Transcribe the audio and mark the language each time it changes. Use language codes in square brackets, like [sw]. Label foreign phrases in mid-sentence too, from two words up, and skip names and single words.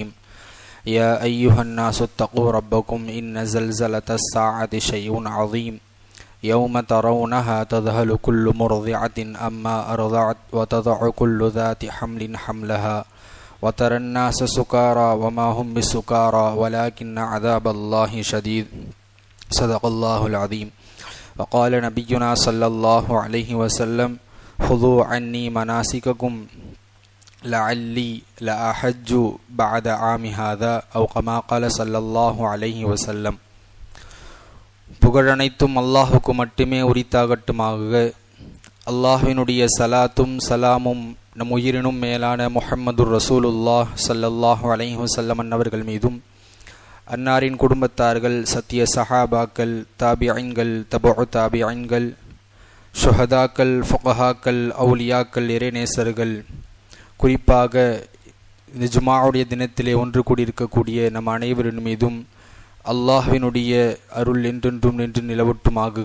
[ar] يا أيها الناس اتقوا ربكم إن زلزلة الساعة شيء عظيم يوم ترونها تذهل كل مرضعة أما أرضعت وتضع كل ذات حمل حملها وترى الناس سكارى وما هم بسكارى ولكن عذاب الله شديد. صدق الله العظيم. وقال نبينا صلى الله عليه وسلم: خذوا عني مناسككم لعلي لأحج بعد عام هذا أو كما قال صلى الله عليه وسلم. [ta] புகழனைத்தும் அல்லாஹுக்கு மட்டுமே உரித்தாகட்டுமாக. அல்லாஹ்வினுடைய சலாத்தும் சலாமும் நம் உயிரினும் மேலான [ar] محمد رسول الله صلى الله عليه وسلم [ta] அவர்கள் மீதும், அன்னாரின் குடும்பத்தார்கள், சத்திய சஹாபாக்கள், தாபிஈன்கள், தபஉ தாபிஈன்கள், ஷுஹதாக்கள், ஃபுகஹாக்கள், அவுலியாக்கள், இறைநேசர்கள், குறிப்பாக இந்த ஜுமாவுடைய தினத்திலே ஒன்று கூடியிருக்கக்கூடிய நம் அனைவரின் மீதும் அல்லாஹ்வினுடைய அருள் என்றென்றும் நின்று நிலவட்டுமாகுக.